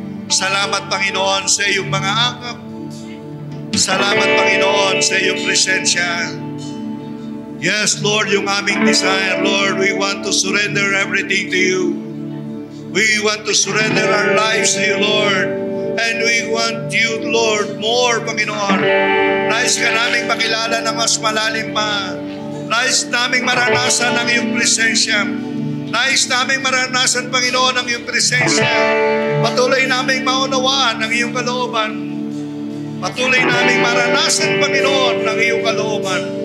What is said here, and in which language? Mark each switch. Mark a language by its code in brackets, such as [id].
[tl] Salamat, Panginoon, sa iyong mga akap. Salamat, Panginoon, sa iyong presensya. [en] Yes, Lord, [tl] yung aming [en] desire, Lord, we want to surrender everything to you. We want to surrender our lives to you, Lord. And we want you, Lord, more, Panginoon. [tl] Nais ka naming makilala na mas malalim pa. Nais naming maranasan ang iyong presensya. Nais naming maranasan, Panginoon, ang iyong presensya. Patuloy naming maunawaan ang iyong kalooban. Patuloy naming maranasan, Panginoon, ang iyong kalooban.